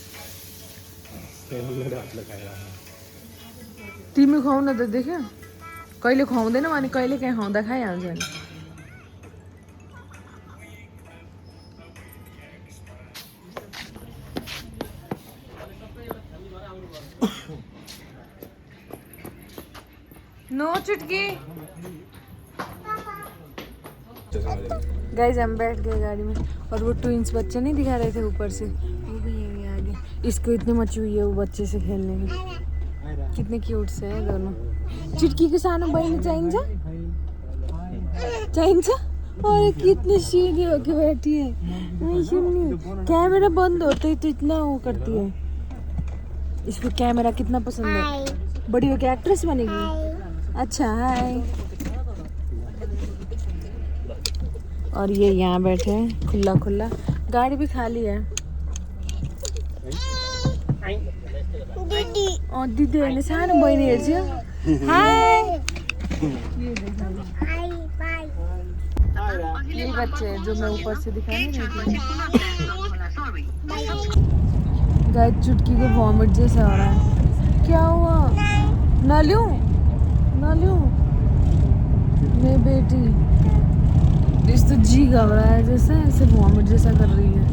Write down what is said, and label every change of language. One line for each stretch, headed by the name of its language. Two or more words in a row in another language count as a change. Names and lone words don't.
Nepali: टीमी
Hindi: खाऊ ना तो देखे
Nepali: कहिले खुवाउँदैन अनि कहिले काहीँ खुवाउँदा खाइहाल्छ नि।
Hindi: नो चुटकी। गाइस हम बैठ गए गाड़ी में और वो ट्विंस बच्चे नहीं दिखा रहे थे ऊपर से, वो भी यहीं आगे। इसको इतनी मची हुई है वो बच्चे से खेलने में, कितने क्यूट से हैं दोनों। चुटकी के
Nepali: सानो बहिनी चाहिन्छ चाहिन्छ
Hindi: और कितनी सीधी होके बैठी है। कैमरा बंद होते ही तो इतना वो करती है। इसको कैमरा कितना पसंद है, बड़ी होके एक्ट्रेस बनेगी। अच्छा हाय। और ये यहाँ बैठे हैं खुला खुला, गाड़ी भी खाली है। और दीदी ने
Nepali: सानो बहिनी हेर्छ।
Hindi: हाय। ये बच्चे हैं जो मैं ऊपर से दिखा नहीं रही थी। गाइस चुटकी को वॉमिट जैसा हो रहा है। क्या हुआ? ना लूं मेरी बेटी, इस तो जी घबरा है जैसे ऐसे वॉमिट जैसा कर रही है।